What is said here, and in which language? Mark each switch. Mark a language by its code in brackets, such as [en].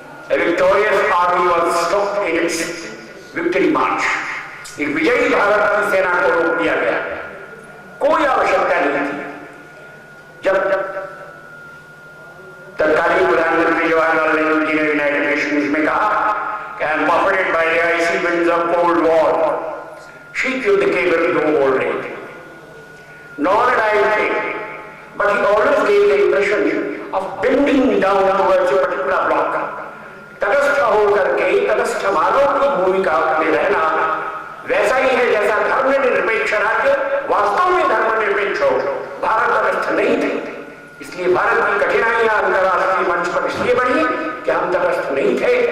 [en] A victorious army was stopped in its victory march. [hi] एक विजयी भारत की सेना को रोक दिया गया, कोई आवश्यकता नहीं थी। जब तत्कालीन प्रधानमंत्री जवाहरलाल नेहरू जी ने यूनाइटेड नेशंस में कहा कि [en] I am buffeted by the icy winds of Cold War, [hi] शीत युद्ध के विरुद्ध वो बोल रहे थे। [en] Nor did I think, but he always gave the impression of bending down towards a particular block. [hi] तटस्थ होकर के तटस्थ मानव की भूमिका में रहना वैसा ही है जैसा धर्मनिरपेक्ष राज्य वास्तव में धर्मनिरपेक्ष हो। भारत तटस्थ नहीं थे, इसलिए भारत की कठिनाइयां अंतर्राष्ट्रीय मंच पर इसलिए बढ़ी कि हम तटस्थ नहीं थे।